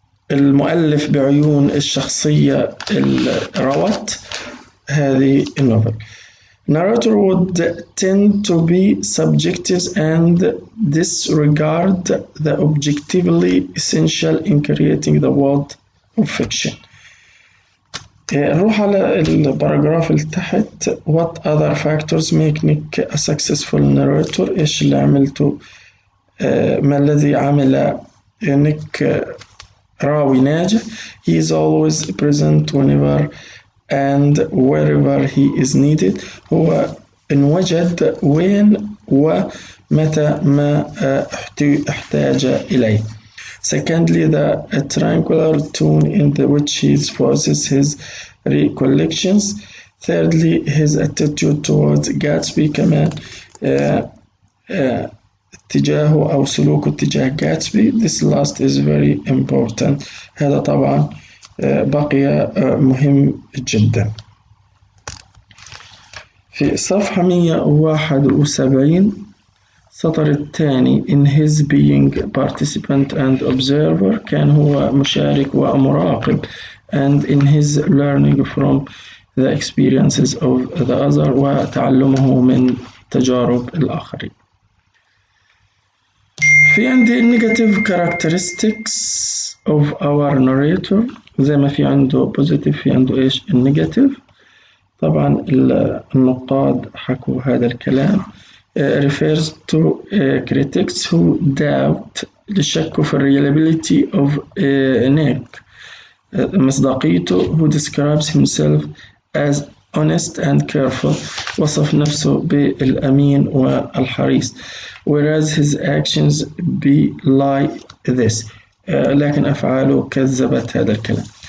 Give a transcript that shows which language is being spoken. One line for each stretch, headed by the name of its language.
Arabic: المؤلف بعيون الشخصية اللي روت هذه النوفل.
English: Narrator would tend to be subjective and disregard the objectively essential in creating the world of fiction.
Arabic: نروح على الباراجراف اللي تحت.
English: What other factors make Nick a successful narrator؟
Arabic: إيش اللي عملته؟ ما الذي عمل نيك راوي ناجح؟
English: He is always present whenever and wherever he is needed.
Arabic: هو انوجد وين ومتى ما احتاج إليه.
English: Secondly, the tranquil tone in which he voices his recollections. Thirdly, his attitude towards Gatsby
Arabic: كمان اتجاهه أو سلوكه تجاه جاتسبي.
English: This last is very important.
Arabic: هذا طبعا بقي مهم جدا. في صفحة 171 السطر الثاني
English: in his being participant and observer
Arabic: كان هو مشارك ومراقب
English: and in his learning from the experiences of the other
Arabic: وتعلمه من تجارب الآخرين. في عندي
English: negative characteristics of our narrator
Arabic: زي ما في عنده positive في عنده إيش النيجاتيف. طبعا النقاد حكوا هذا الكلام.
English: refers to critics who doubt
Arabic: للشك في
English: reliability of Nick مصداقيته who describes himself as honest and careful
Arabic: وصف نفسه بالأمين والحريص
English: whereas his actions belie this
Arabic: لكن أفعاله كذبت هذا الكلام.